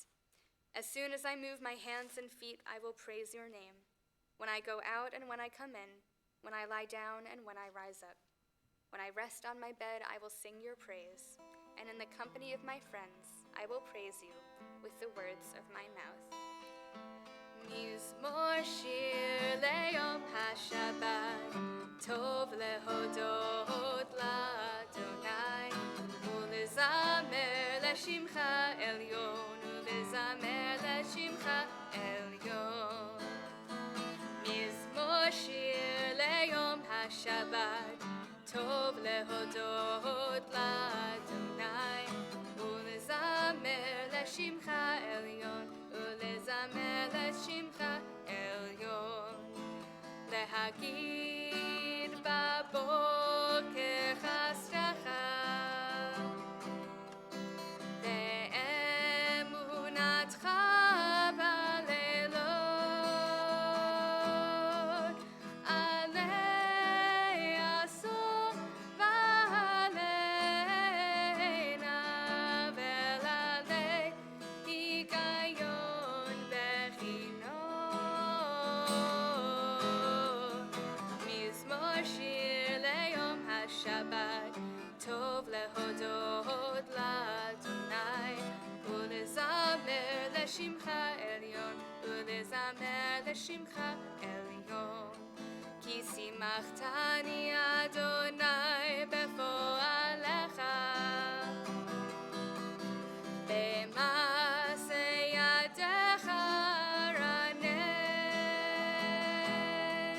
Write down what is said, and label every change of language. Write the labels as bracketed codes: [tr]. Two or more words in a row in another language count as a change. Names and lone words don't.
[en] As soon as I move my hands and feet, I will praise your name. When I go out and when I come in, when I lie down and when I rise up. When I rest on my bed, I will sing your praise, and in the company of my friends, I will praise you with the words of my mouth. [he] מזמור שיר ליום השבת, טוב להודות לה', ולזמר לשמך עליון, ולזמר לשמך עליון. מזמור שיר ליום השבת, טוב להודות לה, ולזמר לשמך עליון, ולזמר לשמך עליון. להגיד בבוקר חסדך, ואמונתך בלילות, עלי עשור ועלינה, ולעלי הגיון בכינות. מזמור שיר ליום השבת, טוב להודות לה', ולזמר לשמך עליון, ולזמר לשמך עליון. כי שמחתני ה' בפעלך, במעשה ידיך רנה.